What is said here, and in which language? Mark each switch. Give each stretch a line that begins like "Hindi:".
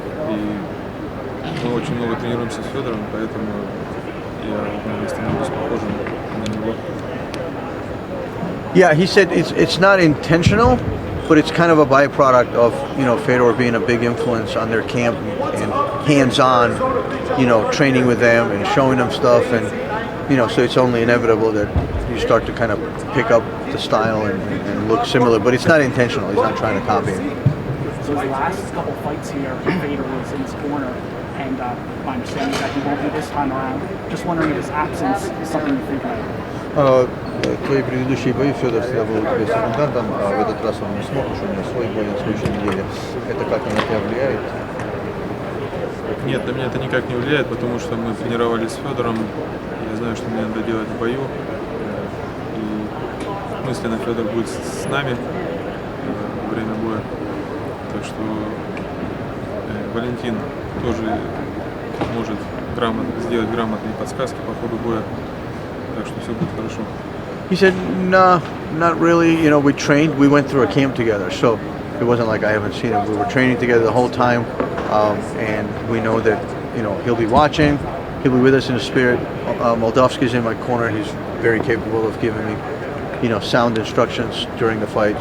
Russian: И мы очень много тренируемся с Федором, поэтому я, наверное, становлюсь похожим на него.
English: Yeah, he said it's not intentional, but it's kind of a byproduct of, you know, Fedor being a big influence on their camp and hands-on, you know, training with them and showing them stuff, and, you know, so it's only inevitable that you start to kind of pick up the style and look similar, but it's not intentional. He's not trying to copy it. So his last couple fights here, Vader was in his corner, and my understanding is that he won't be this time around. Just wondering if his absence is something you think about.
Russian: Твои предыдущие бои Федор всегда был у тебя секундантом, а в этот раз он не смог, что у него свой бой на следующей неделе. Это как на тебя влияет? Нет, на меня это никак не влияет, потому что мы тренировались с Федором. Я знаю, что мне надо делать в бою. И мысленно Федор будет с нами во время боя. Так что Валентин тоже может сделать грамотные подсказки по ходу боя. Так что все будет хорошо.
English: He said, no, not really. You know, we trained. We went through a camp together, so it wasn't like I haven't seen him. We were training together the whole time, and we know that, you know, he'll be watching. He'll be with us in the spirit. Moldovsky's in my corner. He's very capable of giving me, you know, sound instructions during the fight.